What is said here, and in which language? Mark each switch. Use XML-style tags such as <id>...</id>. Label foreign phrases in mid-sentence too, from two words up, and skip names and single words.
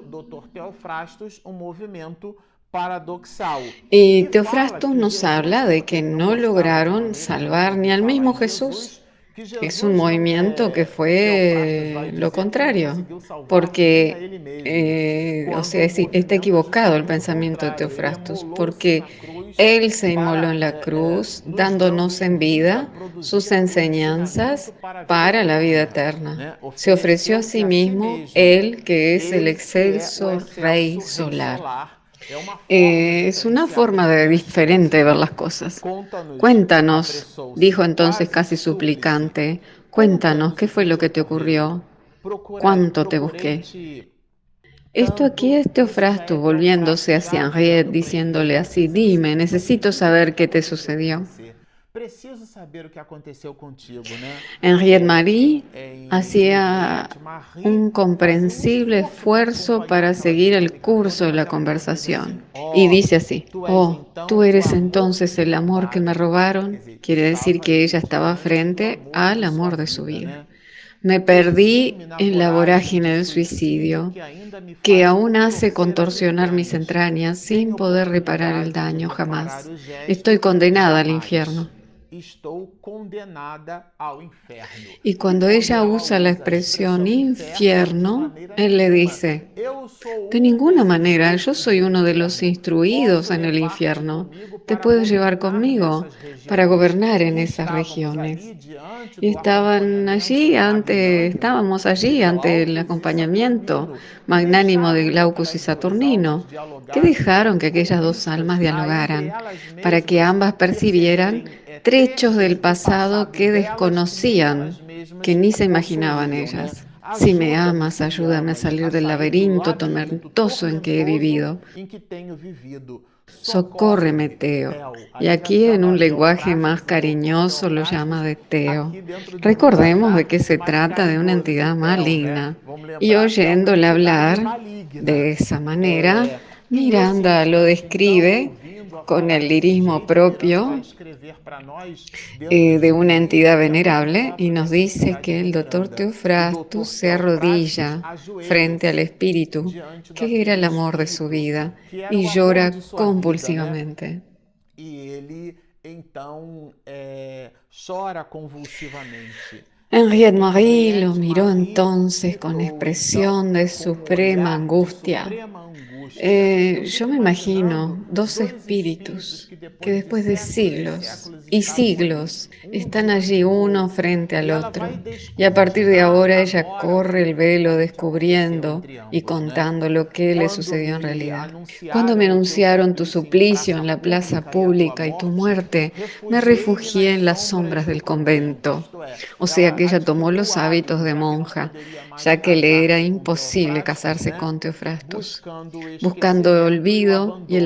<es>Y Teofrastus nos habla de que no lograron salvar ni al mismo Jesús. Es un movimiento que fue lo contrario, porque, o sea, está equivocado el pensamiento de Teofrastus, porque Él se inmoló para en la cruz,</es> <pt>nos dando</pt> <es>dándonos</es> <pt>em</pt> <es>en vida, vida sus</es> <pt>produzindo um ensinamento</pt> <es>enseñanzas</es> <pt>para a vida</pt> <es>para la vida eterna,</es> <pt>eterna. né?</pt> <es>Se ofreció a</es> <pt>Ofereceu-se</pt> <es>sí</es> <pt>a si</pt> <es>mismo,</es> <pt>mesmo,</pt> <es>Él que es el</es> <pt>ele que é o</pt> <es>excelso Rey</es> <pt>excelso Rei</pt> <es>solar.</es> <pt>Solar. É uma forma</pt> <es>Es una</es> <pt>diferenciada</pt> <es>forma</es> <pt>de ver as</pt> <es>diferente de</es> <pt>coisas,</pt> <es>ver</es> <pt>né?</pt> <es>las cosas.</es> <pt>Conta-nos,</pt> <es>Cuéntanos,</es> <pt>apressou-se,</pt> <es>dijo entonces</es> <pt>quase</pt> <es>casi</es> <pt>súplice.</pt> <es>suplicante, cuéntanos</es> <pt>Conta-nos</pt> <es>qué</es> <pt>o que</pt> <es>fue lo</es> <pt>te</pt> <es>que te</es> <pt>ocorreu.</pt> <es>ocurrió, cuánto te busqué.</es> <pt>Procurei-te</pt> <es>Esto aquí</es> <pt>tanto,</pt> <es>es</es> <pt>isso já</pt> <es>Teofrasto</es> <pt>é</pt> <es>volviéndose</es> <pt>Teofrasto, já</pt> <es>hacia Henriette,</es> <pt>virando para</pt> <es>diciéndole</es> <pt>Henriette,</pt> <es>así,</es> <pt>dizendo o</pt> <es>dime,</es> <pt>seguinte:</pt> <es>necesito</es> <pt>diz-me o</pt> <es>saber</es> <pt>que</pt> <es>qué te</es> <pt>aconteceu com</pt> <es>sucedió.</es> <pt>você. Preciso saber o que aconteceu contigo, né? Henriette Marie Em</pt> <es>hacía Henriette Marie un</es> <pt>fazia um</pt> <es>comprensible</es> <pt>esforço para</pt> <es>esfuerzo</es> <pt>acompanhar</pt> <es>para</es> <pt>aquela</pt> <es>seguir el</es> <pt>dinâmica</pt> <es>curso</es> <pt>toda,</pt> <es>de</es> <pt>mas</pt> <es>la</es> <pt>ela falou bem</pt> <es>conversación.</es> <pt>assim:</pt> <es>Y</es> <pt>ó,</pt> <es>dice así,</es> <pt>tu és</pt> <es>oh,</es> <pt>então</pt> <es>tú</es> <pt>o</pt> <es>eres</es> <pt>amor que</pt> <es>entonces</es> <pt>me</pt> <es>el amor que me</es> <pt>roubaram. Quer</pt> <es>robaron.</es> <pt>dizer,</pt> <es>Quiere decir</es> <pt>estava</pt> <es>que ella</es> <pt>ali</pt> <es>estaba</es> <pt>diante do</pt> <es>frente</es> <pt>amor</pt> <es>al</es> <pt>de sua</pt> <es>amor de su</es> <pt>vida,</pt> <es>vida.</es> <pt>né?</pt> <es>Me</es> <pt>Perdi-me</pt> <es>perdí</es> <pt>na</pt> <es>en la</es> <pt>voragem</pt> <es>vorágine</es> <pt>de</pt> <es>del</es> <pt>suicídio</pt> <es>suicidio</es> <pt>que ainda me</pt> <es>que</es> <pt>faz</pt> <es>aún hace</es> <pt>contorcer as</pt> <es>contorsionar mis</es> <pt>entranhas,</pt> <es>entrañas</es> <pt>sem</pt> <es>sin poder reparar el</es> <pt>oportunidade de</pt> <es>daño</es> <pt>reparar</pt> <es>jamás.</es> <pt>o</pt> <es>Estoy</es> <pt>gesto,</pt> <es>condenada al</es> <pt>jamais.</pt> <es>infierno.</es> <pt>Estou condenada ao inferno.</pt> <es>Y</es> <pt>E</pt> <es>cuando</es> <pt>quando</pt> <es>ella</es> <pt>ela</pt> <es>usa la</es> <pt>usa a</pt> <es>expresión</es> <pt>expressão inferno,</pt> <es>de infierno,</es> <pt>maneira</pt> <es>él le</es> <pt>nenhuma.</pt> <es>dice,</es> <pt>Eu sou</pt> <es>de</es> <pt>um</pt> <es>ninguna</es> <pt>dos</pt> <es>manera, yo</es> <pt>instruídos</pt> <es>soy</es> <pt>no</pt> <es>uno de los</es> <pt>inferno.</pt> <es>instruidos</es> <pt>Posso</pt> <es>en el</es> <pt>levar-te</pt> <es>infierno.</es> <pt>comigo</pt> <es>Te</es> <pt>para</pt> <es>puedo llevar</es> <pt>governar</pt> <es>conmigo</es> <pt>nessas</pt> <es>para</es> <pt>regiões.</pt> <es>gobernar en</es> <pt>E</pt> <es>esas</es> <pt>estávamos</pt> <es>regiones.</es> <pt>ali diante</pt> <es>Y</es> <pt>do acompanhamento magnânimo</pt> <es>estábamos</es> <pt>de</pt> <es>allí ante el</es> <pt>Glaucus e</pt> <es>acompañamiento</es> <pt>Saturnino, que</pt> <es>magnánimo de</es> <pt>deixaram que</pt> <es>Glaucus y</es> <pt>aquelas duas almas</pt> <es>Saturnino, que</es> <pt>dialogassem</pt> <es>dejaron que</es> <pt>com</pt> <es>aquellas dos almas</es> <pt>vistas a entre</pt> <es>dialogaran</es> <pt>elas</pt> <es>para que</es> <pt>mesmas</pt> <es>ambas percibieran</es> <pt>perceberem</pt> <es>trechos del</es> <pt>trechos do</pt> <es>pasado</es> <pt>passado</pt> <es>que</es> <pt>delas que nem</pt> <es>desconocían,</es> <pt>elas</pt> <es>que</es> <pt>mesmas</pt> <es>ni se imaginaban</es> <pt>possuíam, né?</pt> <es>ellas. Si me</es> <pt>Ajuda-me,</pt> <es>amas,</es> <pt>se me</pt> <es>ayúdame a</es> <pt>amas, a</pt> <es>salir del</es> <pt>sair do</pt> <es>laberinto</es> <pt>labirinto</pt> <es>tormentoso en que he</es> <pt>tormentoso</pt> <es>vivido.</es> <pt>em que tenho vivido.</pt> <es>Socórreme,</es> <pt>Socorre-me,</pt> <es>Teo.</es> <pt>Theo.</pt> <es>Y</es> <pt>Ali já</pt> <es>aquí en un</es> <pt>chama</pt> <es>lenguaje</es> <pt>Teofrastos,</pt> <es>más</es> <pt>o doutor</pt> <es>cariñoso lo llama</es> <pt>Teofrastos,</pt> <es>de Teo.</es> <pt>aqui dentro de um</pt> <es>Recordemos de</es> <pt>linguajar</pt> <es>que se</es> <pt>mais</pt> <es>trata de una</es> <pt>carinhoso de</pt> <es>entidad</es> <pt>Theo, né?</pt> <es>maligna.</es> <pt>Vamos</pt> <es>Y</es> <pt>lembrar que é uma</pt> <es>oyéndole</es> <pt>entidade</pt> <es>hablar</es> <pt>maligna.</pt> <es>de esa manera,</es> <pt>É, e nesse</pt> <es>Miranda lo</es> <pt>instante, então,</pt> <es>describe</es> <pt>ouvindo-a</pt> <es>con</es> <pt>falar</pt> <es>el</es> <pt>desse</pt> <es>lirismo</es> <pt>jeito, Miranda vai</pt> <es>propio</es> <pt>escrever para nós, dentro de</pt> <es>de</es> <pt>um</pt> <es>una</es> <pt>lirismo</pt> <es>entidad</es> <pt>que é muito</pt> <es>venerable y</es> <pt>próprio</pt> <es>nos</es> <pt>dessa</pt> <es>dice</es> <pt>entidade</pt> <es>que</es> <pt>de</pt> <es>el doctor</es> <pt>Miranda. O</pt> <es>Teofrastus</es> <pt>doutor</pt> <es>se</es> <pt>Teofrastos</pt> <es>arrodilla frente al</es> <pt>ajoelha-se</pt> <es>espíritu,</es> <pt>diante</pt> <es>que era el</es> <pt>daquele</pt> <es>amor de su</es> <pt>espírito</pt> <es>vida,</es> <pt>que era</pt> <es>y</es> <pt>o amor de</pt> <es>llora</es> <pt>sua vida, né?</pt> <es>convulsivamente.</es> <pt>E ele então chora convulsivamente.</pt> <es>Henriette Marie lo</es> <pt>Henriette</pt> <es>miró</es> <pt>Marie</pt> <es>entonces con</es> <pt>fitou então</pt> <es>expresión de</es> <pt>com um</pt> <es>suprema</es> <pt>olhar de</pt> <es>angustia.</es> <pt>suprema angústia. Eu</pt> <es>Yo</es> <pt>fico</pt> <es>me</es> <pt>imaginando</pt> <es>imagino dos</es> <pt>dois espíritos</pt> <es>espíritus</es> <pt>que</pt> <es>que</es> <pt>depois de</pt> <es>después de</es> <pt>séculos e</pt> <es>siglos</es> <pt>séculos</pt> <es>y</es> <pt>estavam ali,</pt> <es>siglos</es> <pt>um</pt> <es>están</es> <pt>diante</pt> <es>allí</es> <pt>do</pt> <es>uno</es> <pt>outro,</pt> <es>frente al</es> <pt>e ela vai</pt> <es>otro. Y a partir de</es> <pt>descortinar</pt> <es>ahora ella</es> <pt>agora o que</pt> <es>corre el velo</es> <pt>efetivamente aconteceu</pt> <es>descubriendo</es> <pt>entre</pt> <es>y</es> <pt>ambos, né?</pt> <es>contando lo que le</es> <pt>Quando</pt> <es>sucedió en</es> <pt>me</pt> <es>realidad. Cuando me</es> <pt>anunciaram o teu</pt> <es>anunciaron tu</es> <pt>suplício em</pt> <es>suplicio</es> <pt>praça</pt> <es>en la plaza</es> <pt>pública e a tua</pt> <es>pública y tu</es> <pt>morte,</pt> <es>muerte, me</es> <pt>refugiei-me</pt> <es>refugié</es> <pt>nas</pt> <es>en las</es> <pt>sombras</pt> <es>sombras</es> <pt>do</pt> <es>del</es> <pt>convento.</pt> <es>convento.</es> <pt>Isto é,</pt> <es>O sea</es> <pt>ela</pt> <es>que ella tomó</es> <pt>adquiriu</pt> <es>los hábitos</es> <pt>hábitos,</pt> <es>de</es> <pt>já que não</pt> <es>monja,</es> <pt>poderia mais</pt> <es>ya que le era</es> <pt>casar-se com</pt> <es>imposible</es> <pt>Teofrastos,</pt> <es>casarse</es> <pt>né?</pt> <es>con Teofrastos,</es> <pt>Buscando o</pt> <es>buscando el</es> <pt>esquecimento e o</pt> <es>olvido y el</es>